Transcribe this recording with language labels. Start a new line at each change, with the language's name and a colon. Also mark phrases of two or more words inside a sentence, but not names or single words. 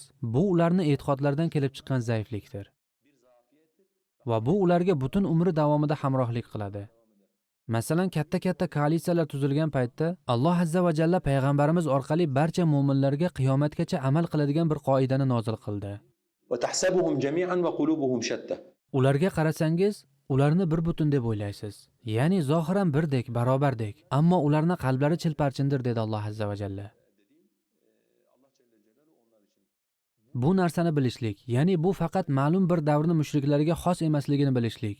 Uzbek: Bu ularning e'tiqodlaridan kelib chiqqan zaiflikdir. Va bu ularga butun umri davomida hamrohlik qiladi. Masalan, katta koalitsiyalar tuzilgan paytda Alloh
Arabic: عز وجل
Uzbek: payg'ambarimiz orqali barcha mu'minlarga qiyomatgacha amal qiladigan bir qoidani nozil qildi.
Arabic: وتحسبهم جميعا وقلوبهم شتى.
Uzbek: Ularga qarasangiz, ularni bir butun deb o'ylaysiz. Ya'ni zohiran birdek, barobardek, ammo ularning qalblari chilparchindir dedi Alloh
Arabic: عز وجل.
Uzbek: Bu narsani bilishlik, ya'ni bu faqat ma'lum bir davrning mushriklarga xos emasligini bilishlik.